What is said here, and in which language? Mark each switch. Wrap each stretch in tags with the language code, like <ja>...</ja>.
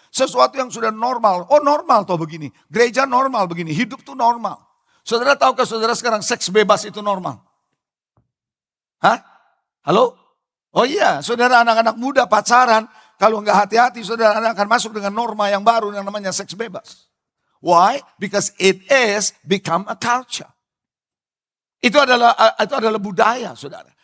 <id>Sesuatu yang sudah normal, oh normal toh begini. Gereja normal begini, hidup tuh normal. Saudara tahukah saudara sekarang seks bebas itu normal? Hah? Halo? Oh iya, saudara anak-anak muda pacaran. Kalau nggak hati-hati saudara akan masuk dengan norma yang baru yang namanya seks bebas.</id> <en>Why? Because it is become a culture.</en> <id>Itu adalah budaya saudara.</id>